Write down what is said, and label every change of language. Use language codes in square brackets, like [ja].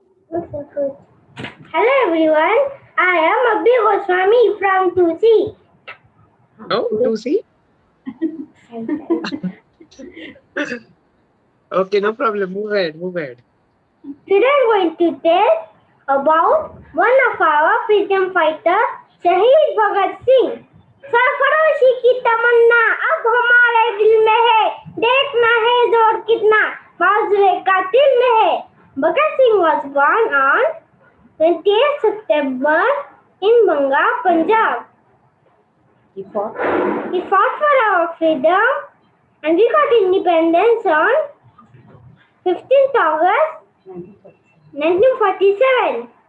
[en] Hello everyone, I am Abhi Goswami from Tusi. Oh, to see? Okay, no problem. Move ahead. Move ahead. Today I'm going to tell about one of our freedom fighter, Shaheed Bhagat Singh. [hi] सरफरोशी की तमन्ना अब हमारे दिल में है, देखना है जोर कितना बाजुए का दिल में है. [en] Bhagat Singh was born on 28 September in Banga, Punjab. He fought for our freedom and we got independence on 15th August 1947.